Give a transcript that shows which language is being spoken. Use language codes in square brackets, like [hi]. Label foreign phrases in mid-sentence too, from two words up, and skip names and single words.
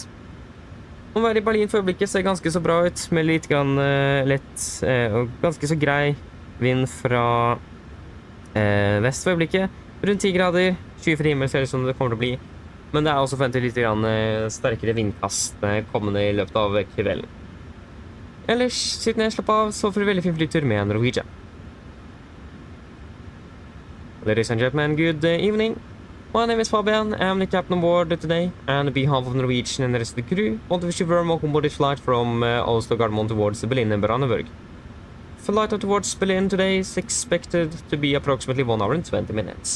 [no] Å være i Berlin for øyeblikket ser ganske så bra ut, med litt lett og ganske så grei vind fra vest for øyeblikket. Rundt 10 grader, 20 himmel ser det som det kommer til å bli. Men det er også forventet litt sterkere vindkast kommende i løpet av kvelden. Ellers, sitt ned, slapp av, så får du veldig fin flytur med Norwegian. [en] Ladies and gentlemen, good evening. My name is Fabian, I am the captain on board today, and on behalf of Norwegian and the rest of the crew, I want to wish you a warm welcome on board this flight from Oslo Gardermoen towards Berlin and Brandenburg. Flight towards Berlin today is expected to be approximately 1 hour and 20 minutes.